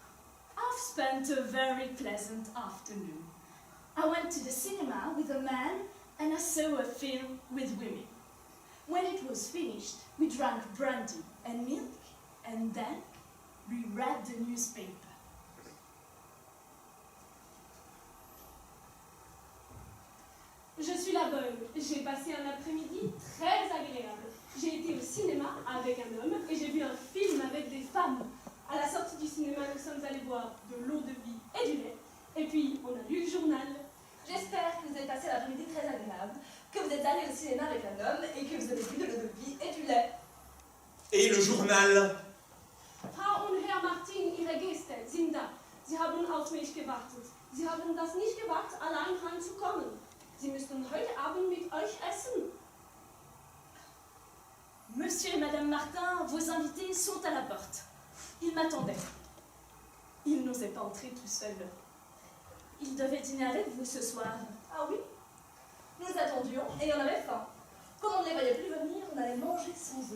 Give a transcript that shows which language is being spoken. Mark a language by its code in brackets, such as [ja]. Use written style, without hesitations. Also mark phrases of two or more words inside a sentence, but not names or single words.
[en] I've spent a very pleasant afternoon. I to the cinema with a man and I saw a film with women. When it was finished, we drank brandy and milk, and then we read the newspaper. [fr] Je suis la bonne. J'ai passé un après-midi très agréable. J'ai été au cinéma avec un homme et j'ai vu un film avec des femmes. À la sortie du cinéma, nous sommes allés boire de l'eau de vie et du lait. Et puis, on a lu le journal. J'espère que vous avez passé l'après-midi très agréable, que vous êtes allé au cinéma avec un homme et que vous avez bu de l'eau de vie et du lait. Et le journal? [de] Frau und Herr Martin, Ihre Gäste sind da. Sie haben auf mich gewartet. Sie haben das nicht gewagt, allein heimzukommen. Sie müssten heute Abend mit euch essen. [fr] Monsieur et Madame Martin, vos invités sont à la porte. Ils m'attendaient. Ils n'osaient pas entrer tout seuls. Ils devaient dîner avec vous ce soir. Ah oui? Nous attendions et on avait faim. Comme on ne les voyait plus venir, on allait manger sans eux.